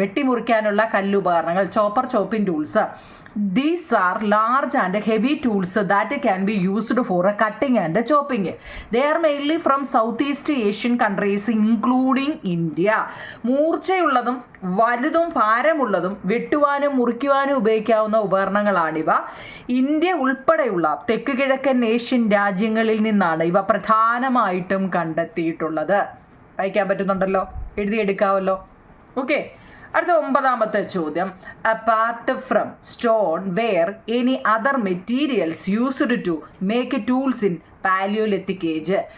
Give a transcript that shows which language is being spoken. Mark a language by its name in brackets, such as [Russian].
[Malayalam] വെട്ടിമുറിക്കാനുള്ള കല്ലുപകരണങ്ങൾ chopping tools. [English] These are large and heavy tools that can be used for cutting and chopping. They are mainly from Southeast Asian countries including India. [Malayalam] മൂർച്ചയുള്ളതും വലുതും ഭാരമുള്ളതും വെട്ടുവാനും മുറിക്കുവാനും ഉപയോഗിക്കാവുന്ന ഉപകരണങ്ങളാണിവ. India ഉൾപ്പെടെയുള്ള തെക്ക് കിഴക്കൻ Asian രാജ്യങ്ങളിൽ നിന്നാണ് ഇവ പ്രധാനമായിട്ടും കണ്ടെത്തിയിട്ടുള്ളത്. വായിക്കാൻ പറ്റുന്നുണ്ടല്ലോ, എഴുതിയെടുക്കാവല്ലോ. ഓക്കെ. അടുത്ത 9ാമത്തെ ചോദ്യം, [English] Apart from stone were any other materials used to make tools in Palaeolithic age.